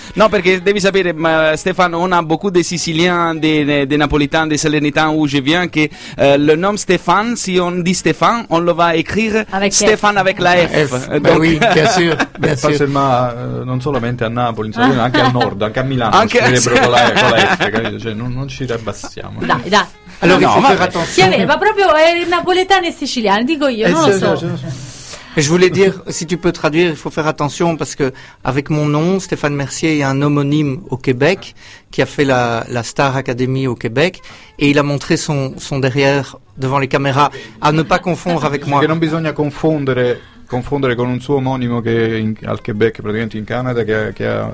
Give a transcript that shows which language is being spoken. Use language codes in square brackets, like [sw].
[it] No, perché devi sapere, [fr] Stéphane, on a beaucoup de Siciliens, de Napolitains, de Salernitains, où je viens, que le nom Stéphane, si on dit Stéphane, on le va écrire avec Stéphane F. Avec la F. Donc, oui, bien sûr. Bien pas sûr. Seulement, [it] non solamente a Napoli, ma anche al nord, anche a Milano. Anche a Milano. Cioè, non ci riabbassiamo. Dai. Allora, no, attenzione. Si aveva proprio napoletano e siciliano, dico io, non lo so. [fr] Je voulais dire, si tu peux traduire, il faut faire attention parce que avec mon nom, Stéphane Mercier, il y a un homonyme au Québec qui a fait la Star Academy au Québec et il a montré son derrière devant les caméras, à ne pas confondre avec moi. [it] Che non bisogna confondere con un suo omonimo che al Québec, praticamente in Canada, che ha